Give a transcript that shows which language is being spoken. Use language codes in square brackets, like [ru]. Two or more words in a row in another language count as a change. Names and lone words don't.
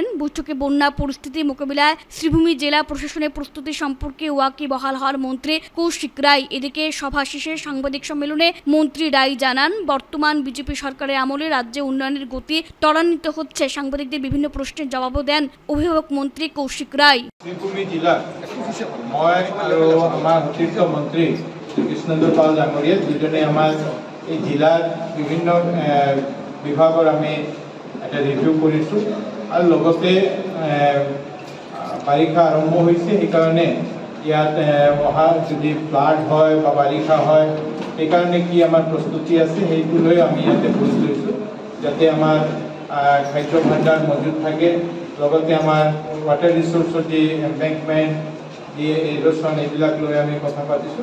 [bn] বৈঠকে বন্যা পরিস্থিতি মোকাবিলায় শ্রীভূমি জেলা প্রশাসনের প্রস্তুতি সম্পর্কে ওয়াকিবহাল হওয়ার মন্ত্রী কৌশিক রায়। এদিকে সভা শেষে সাংবাদিক সম্মেলনে মন্ত্রী রায় জানান, বর্তমান বিজেপি সরকারের আমলে রাজ্যে উন্নয়নের গতি ত্বরান্বিত হচ্ছে। সাংবাদিকদের বিভিন্ন প্রশ্নের জবাবও দেন অভিভাবক মন্ত্রী কৌশিক রায়। [as] শ্রীভূমি জেলা মই আৰু আমাৰ অতিৰিক্ত মন্ত্ৰী কৃষ্ণেন্দ্ৰ পাল ডাঙৰীয়া দুজনে আমাৰ এই জিলাৰ বিভিন্ন বিভাগৰ আমি এটা ৰিভিউ কৰিছোঁ আৰু লগতে বাৰিষা আৰম্ভ হৈছে, সেইকাৰণে ইয়াত অহা যদি ফ্লাড হয় বা বাৰিষা হয় সেইকাৰণে কি আমাৰ প্ৰস্তুতি আছে সেইটো লৈ আমি ইয়াতে বুজ লৈছোঁ, যাতে আমাৰ খাদ্য ভাণ্ডাৰ মজুত থাকে, লগতে আমাৰ [en] water resources [as] যি এম্বেংকমেণ্ট, যি ইৰোশ্যন, এইবিলাক লৈ আমি কথা পাতিছোঁ।